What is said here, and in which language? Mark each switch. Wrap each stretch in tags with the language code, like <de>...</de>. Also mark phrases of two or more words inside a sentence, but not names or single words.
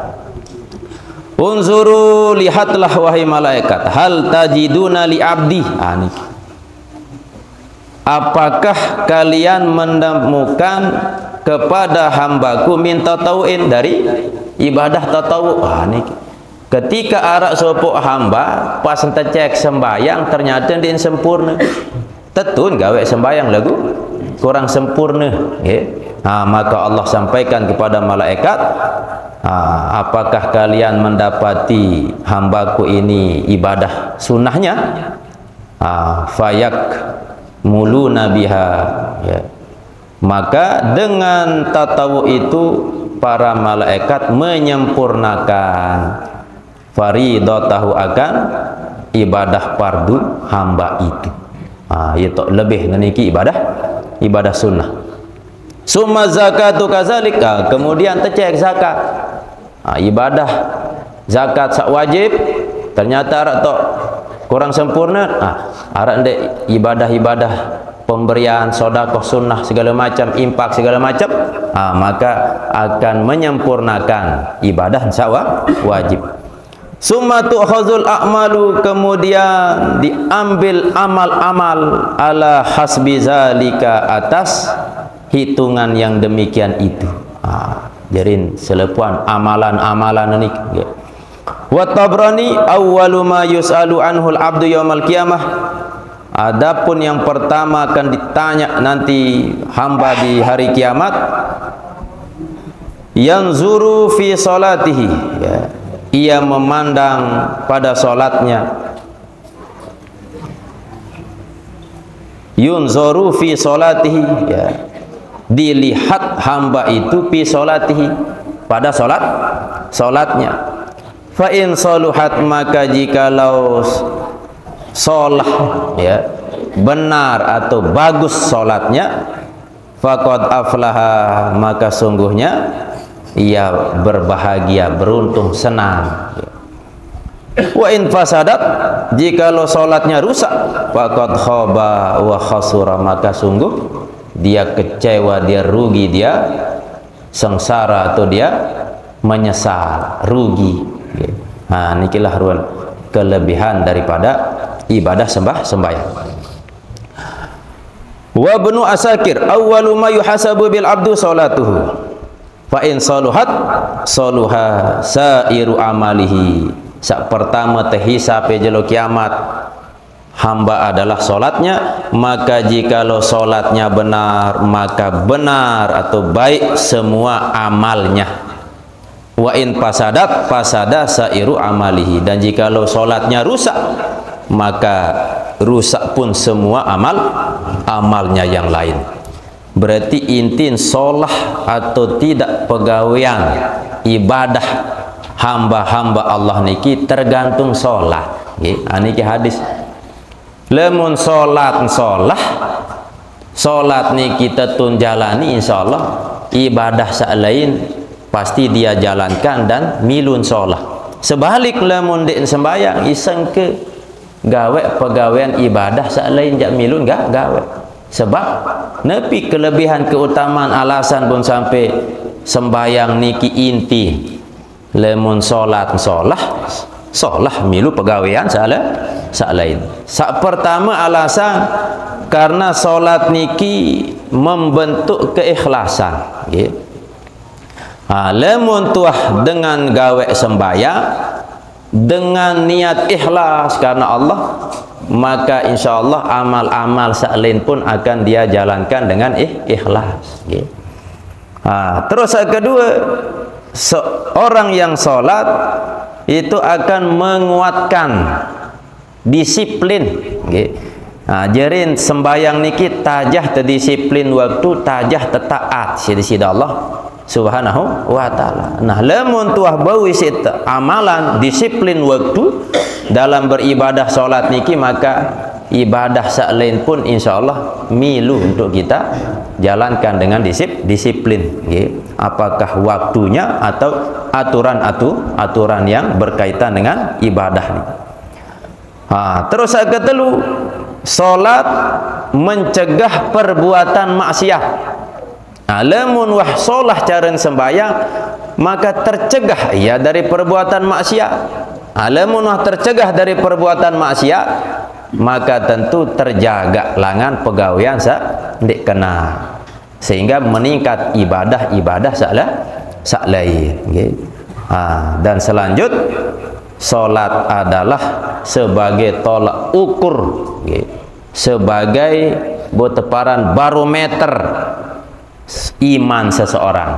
<id>unzuru lihatlah wahai malaikat,</id> <ar>هل تجدون لعبدي,</ar> <id>apakah kalian menemukan kepada hambaku</id> <ar>من تطوع,</ar> <id>dari ibadah tatawu.</id> <sas>Ketika arak sopok hamba pas ente cek sembayang ternyata dia sempurna, tetun gawe sembayang lagu kurang sempurna ya.</sas> <id>Maka Allah sampaikan kepada malaikat, apakah kalian mendapati hambaku ini ibadah sunnahnya,</id> <ar>فيكملون بها</ar> <id>ya. Maka dengan tatawu itu para malaikat menyempurnakan faridatahu, akan ibadah fardu hamba itu. Itu lebih meniki ibadah sunnah.</id> <ar>ثم الزكاة كذلك,</ar> <id>kemudian tercek zakat, ibadah zakat sak wajib ternyata arak tok kurang sempurna, arak ndek ibadah-ibadah pemberian sedekah sunnah segala macam, infak segala macam, maka akan menyempurnakan ibadah sak wajib.</id> <ar>ثم تؤخذ الأعمال,</ar> <id>kemudian diambil amal-amal</id> <ar>على حسب ذلك,</ar> <id>atas hitungan yang demikian itu. Jadi selepuan amalan-amalan ini. Wa Tabrani</id> <ar>أول ما يسأل عنه العبد يوم القيامة,</ar> <id>adapun yang pertama akan ditanya nanti hamba di hari kiamat,</id> <ar>ينظر في صلاته يا,</ar> <id>ia memandang pada solatnya,</id> <ar>ينظر في صلاته</ar> <id>ya, dilihat hamba itu</id> <ar>في صلاته,</ar> <id>pada solatnya.</id> <ar>فإن صلحت,</ar> <id>maka jikalau solah ya, benar atau bagus solatnya,</id> <ar>فقد أفلح,</ar> <id>maka sungguhnya ia berbahagia, beruntung, senang.</id> <ar>وإن فسدت,</ar> <id>jikalau solatnya rusak,</id> <ar>فقد خاب وخسر,</ar> <id>maka sungguh dia kecewa, dia rugi, dia sengsara atau dia menyesal, rugi. Nikilah kelebihan daripada ibadah sembahyang.</id> <ar>وابن عساكر أول ما يحاسب به العبد صلاته فإن صلحت صلح سائر عمله.</ar> <id>Sak pertama terhisab jelo kiamat hamba adalah solatnya, maka jikalau solatnya benar, maka benar atau baik semua amalnya.</id> <ar>وإن فسدت فسد سائر عمله,</ar> <id>dan jikalau solatnya rusak, maka rusak pun semua amalnya yang lain. Berarti intin solah atau tidak pegawaian ibadah hamba-hamba Allah niki tergantung solat.</id> <sas>Niki hadis. Lemun solat niki tetun jalani, insyaallah ibadah sak lain pasti dia jalankan dan milun solah. Sebalik lemun dek sembayang iseng ke gawe pegawaian ibadah sak lain jak milun gawe. Sebab nepi kelebihan keutamaan alasan pun sampai sembayang niki inti lemun solat solah milu pegawaian lain.</sas> <id>Sak pertama alasan karena solat niki membentuk keikhlasan, nggih. Lemun tuah dengan gawe sembayang dengan niat ikhlas karena Allah, maka insyaallah amal-amal lain pun akan dia jalankan dengan ikhlas, nggih. Terus yang kedua, seorang yang sholat itu akan menguatkan disiplin,</id> <sas>jerin sembayang niki tajah terdisiplin waktu, tajah tetaat sida Allah subhanahu wa ta'ala.</sas> <id>Nah, lemun tuah bau isi amalan disiplin waktu dalam beribadah sholat niki, maka ibadah lain pun insyaallah milu untuk kita jalankan dengan disiplin, apakah waktunya atau aturan yang berkaitan dengan ibadah ini. Terus yang kedua, salat mencegah perbuatan maksiat. Lamun wah solah cara sembahyang, maka tercegah ia dari perbuatan maksiat. Lamun wah tercegah dari perbuatan maksiat, maka tentu terjaga langan pegawaian ndik kena, sehingga meningkat ibadah lain, dan selanjut salat adalah sebagai tolak ukur, sebagai boteparan barometer iman seseorang.</id>